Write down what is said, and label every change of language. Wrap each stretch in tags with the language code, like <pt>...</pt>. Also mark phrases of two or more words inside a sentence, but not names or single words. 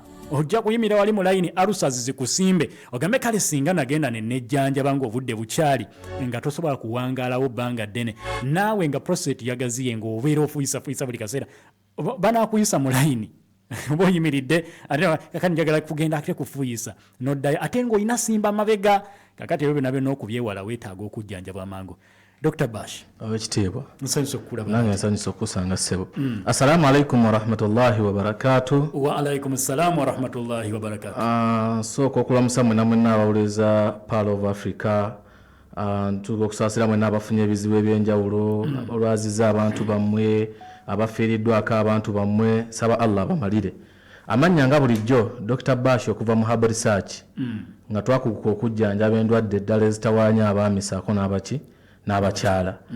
<lg>Ojja kuyimira wali mu layini alusazi zikusimbe ogambe kale singa nagenda ne nejjanjaba ng'obudde bukyali nga tosobola kuwangaalawo bbanga ddene naawe nga prostate yagaziye ng'obeera ofuyisafuyisa buli kaseera banaakuyisa mu layini oba oyimiridde ate kakati njagala kugenda ate kufuuyisa noddayo ate ng'olina simba mabega kakati ebyo byonna byonna okubyewala weetaaga okujjanjaba amangu. Dr. Bash abekitiibwa nsanyusa okukulaba nange nsanyusa okusanga ssebo.</lg> <ar>السلام عليكم ورحمة الله وبركاته. وعليكم السلام ورحمة الله وبركاته.</ar> <lg>Sooka okulamusa mwenna mwenna abawuliriza Pearl of Africa ntuuka okusaasira mwenna abafunye ebizibu ebyenjawulo olwaziza abantu bammwe abafiiriddwako abantu bammwe saba Allah abamalire. Amannya nga bulijjo Dr. Bash okuva mu Herbal Research nga twakuguka okujjanjaba endwadde eddala ezitawaanya abaami saako n'abaki n'abakyala.</lg>